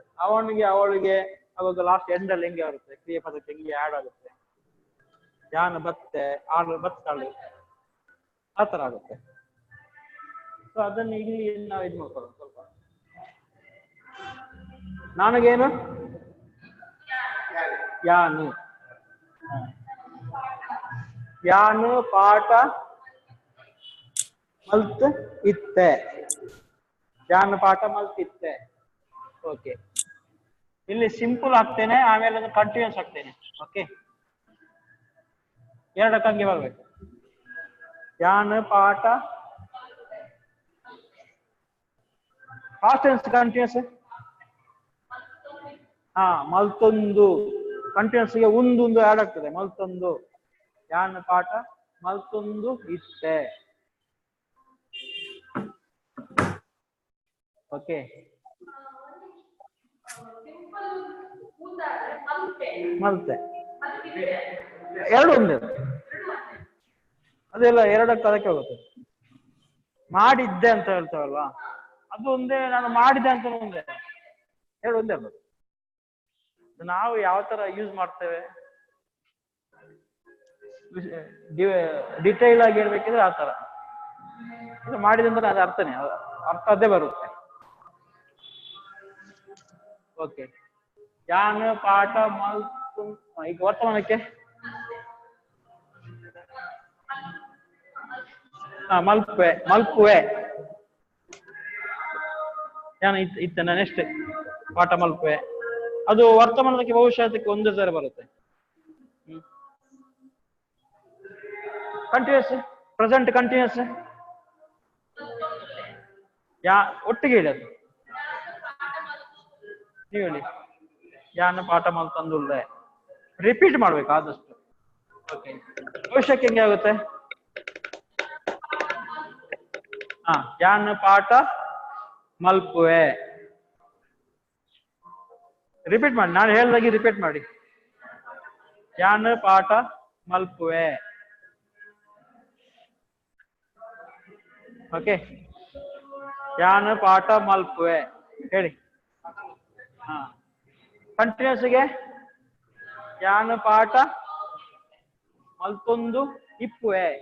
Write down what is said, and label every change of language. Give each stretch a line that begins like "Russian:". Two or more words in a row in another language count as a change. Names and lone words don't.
Kannada: ಅವನಿಗೆ ಅವಳಿಗೆ ಅವಾಗ
English: last end
Kannada: ಅಲ್ಲಿ ಹೆಂಗೆ ಆಗುತ್ತೆ, ಕ್ರಿಯೆ ಪದಕ್ಕೆ ಹೆಂಗೆ ಆಡ್ ಆಗುತ್ತೆ,
Tulu: ಯಾನ ಬತ್ತೆ, ಆಳು ಬತ್ತಾಳು,
Kannada: ಆ ತರ ಆಗುತ್ತೆ. ಸೊ ಅದನ್ನು ಇಲ್ಲಿ ನಾವು ಇದು ಮಾಡ್ಕೊಳ್ಳೋದು ಸ್ವಲ್ಪ.
Tulu: ನನಗೇನು ಯಾನು, ಯಾನು ಪಾಠ ಮಲ್ತ್ ಇತ್ತೆ, ಯಾನು ಪಾಠ ಮಲ್ತ್ ಇತ್ತೆ.
Kannada: ಓಕೆ, ಇಲ್ಲಿ ಸಿಂಪಲ್ ಹಾಕ್ತೇನೆ, ಆಮೇಲೆ ಅದು ಕಂಟಿನ್ಯೂಸ್ ಹಾಕ್ತೇನೆ. ಓಕೆ, ಎರಡಕ್ಕಂಗೆ ಬರ್ಬೇಕು.
Tulu: ಯಾನು ಪಾಠ
English: past tense continuous.
Kannada: ಮಲ್ತೊಂದು ಕಂಟಿನ್ಯೂಸ್ ಗೆ ಒಂದು ಆಡ್ ಆಗ್ತದೆ.
Tulu: ಮಲ್ತೊಂದು, ಯಾನ ಪಾಠ ಮಲ್ತೊಂದು ಇತ್ತೆ.
Kannada: ಓಕೆ, ಮಲ್ತೆ ಎರಡು ಒಂದೇ, ಅದೆಲ್ಲ ಎರಡಕ್ಕೆ ಅದಕ್ಕೆ ಹೋಗುತ್ತೆ. ಮಾಡಿದ್ದೆ ಅಂತ ಹೇಳ್ತಾವಲ್ವಾ, ಅದು ಒಂದೇ. ನಾನು ಮಾಡಿದೆ ಅಂತ ಒಂದೇ, ಎರಡು ಒಂದೇ ಅಲ್ಲ. ನಾವು ಯಾವ ತರ ಯೂಸ್ ಮಾಡ್ತೇವೆ, ಡಿಟೈಲ್ ಆಗಿ ಹೇಳ್ಬೇಕಿದ್ರೆ ಆ ತರ. ಮಾಡಿದೆ ಅಂದ್ರೆ ಅದು ಅರ್ಥನೇ, ಅರ್ಥ ಅದೇ ಬರುತ್ತೆ. ಓಕೆ,
Tulu: ಯಾನ ಪಾಠ ಮಲ್ತು.
Kannada: ಈಗ ವರ್ತಮಾನಕ್ಕೆ
Tulu: ಮಲ್ಪುವೆ, ಮಲ್ಪುವೆ, ಯಾನ ಇತ್ತನ. ನೆಕ್ಸ್ಟ್ ಪಾಠ ಮಲ್ಪುವೆ,
Kannada: ಅದು ವರ್ತಮಾನಕ್ಕೆ ಭವಿಷ್ಯಕ್ಕೆ ಒಂದೇ ಸರಿ ಬರುತ್ತೆ.
English: continuous, present continuous,
Kannada: ಒಟ್ಟಿಗೆ ಹೇಳಿ ಅದು ನೀವು ಹೇಳಿ.
Tulu: ಯಾನ ಪಾಠ ಮಲ್ತಂದುಳ್ಳೆ,
Kannada: ರಿಪೀಟ್ ಮಾಡ್ಬೇಕು ಆದಷ್ಟು. ಓಕೆ, ಭವಿಷ್ಯಕ್ಕೆ ಹೆಂಗೆ ಆಗುತ್ತೆ?
Tulu: ಯಾನ ಪಾಠ ಮಲ್ಪುವೆ.
Kannada: ರಿಪೀಟ್ ಮಾಡಿ, ನಾನು ಹೇಳ್ದಾಗಿ ರಿಪೀಟ್ ಮಾಡಿ.
Tulu: ಯಾನ ಪಾಠ ಮಲ್ಪುವೆ. ಓಕೆ, ಯಾನ ಪಾಠ ಮಲ್ಪುವೆ ಹೇಳಿ. ಕಂಟಿನ್ಯೂಸ್ಗೆ ಯಾನ ಪಾಠ ಮಲ್ತೊಂದು ಇಪ್ಪುವೆ.